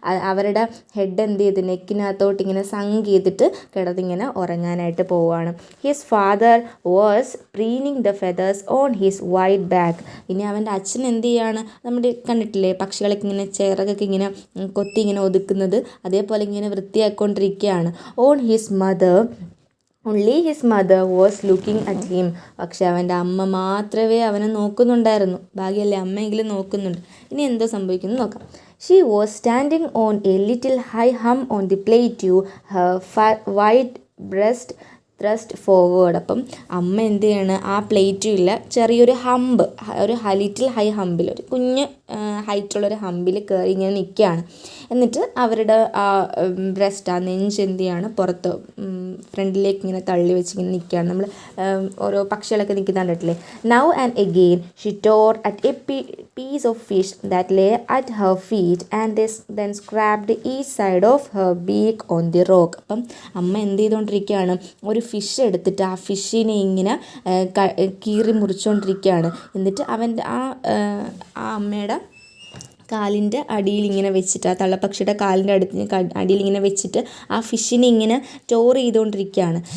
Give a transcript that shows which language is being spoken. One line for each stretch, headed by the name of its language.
Malayalam: അവരുടെ ഹെഡ് എന്ത് ചെയ്ത് നെക്കിനകത്തോട്ട് ഇങ്ങനെ സങ് ചെയ്തിട്ട് കിടന്നിങ്ങനെ ഉറങ്ങാനായിട്ട് പോവുകയാണ്.
English: His father was preening the feathers on his white back.
Malayalam: ഇനി അവൻ്റെ അച്ഛൻ എന്ത് ചെയ്യാണ്, നമ്മുടെ കണ്ടിട്ടില്ലേ പക്ഷികളൊക്കെ ഇങ്ങനെ ചിറകൊക്കെ ഇങ്ങനെ കൊത്തി ഇങ്ങനെ ഒതുക്കുന്നത്, അതേപോലെ ഇങ്ങനെ വൃത്തിയാക്കിക്കൊണ്ടിരിക്കുകയാണ്.
English: On his only his mother was looking at him.
Malayalam: പക്ഷെ അവൻ്റെ അമ്മ മാത്രമേ അവനെ നോക്കുന്നുണ്ടായിരുന്നു. ഭാഗ്യമല്ലേ, അമ്മയെങ്കിലും നോക്കുന്നുണ്ട്. ഇനി എന്തോ സംഭവിക്കുന്നു നോക്കാം.
English: She was standing on a little high hump on the plateau, her white breast thrust forward.
Malayalam: അപ്പം അമ്മ എന്ത് ചെയ്യാണ്, ആ പ്ലേറ്റിൽ ചെറിയൊരു ഹമ്പ്, ഒരു ലിറ്റിൽ ഹൈ ഹമ്പിൽ, ഒരു കുഞ്ഞ് ഹൈറ്റുള്ളൊരു ഹമ്പിൽ കയറി ഇങ്ങനെ നിൽക്കുകയാണ്. എന്നിട്ട് അവരുടെ ആ ബ്രസ്റ്റ്, ആ നെഞ്ച് എന്ത് ചെയ്യാണ്, പുറത്ത് ഫ്രണ്ടിലേക്ക് ഇങ്ങനെ തള്ളി വെച്ച് ഇങ്ങനെ നിൽക്കുകയാണ്. നമ്മൾ ഓരോ പക്ഷികളൊക്കെ നിൽക്കുന്ന കണ്ടിട്ടില്ലേ.
English: Now and again she tore at a piece of fish that lay at her feet and then scraped each side of her beak on the rock.
Malayalam: അപ്പം അമ്മ എന്ത് ചെയ്തുകൊണ്ടിരിക്കുകയാണ്, ഒരു ഫിഷ് എടുത്തിട്ട് ആ ഫിഷിനെ ഇങ്ങനെ കീറി മുറിച്ചുകൊണ്ടിരിക്കുകയാണ്. എന്നിട്ട് അവൻ്റെ ആ അമ്മയുടെ കാലിൻ്റെ അടിയിൽ ഇങ്ങനെ വെച്ചിട്ട്, ആ തള്ളപ്പക്ഷിയുടെ കാലിൻ്റെ അടിയിൽ ഇങ്ങനെ വെച്ചിട്ട് ആ ഫിഷിനെ ഇങ്ങനെ സ്റ്റോർ ചെയ്തുകൊണ്ടിരിക്കുകയാണ്.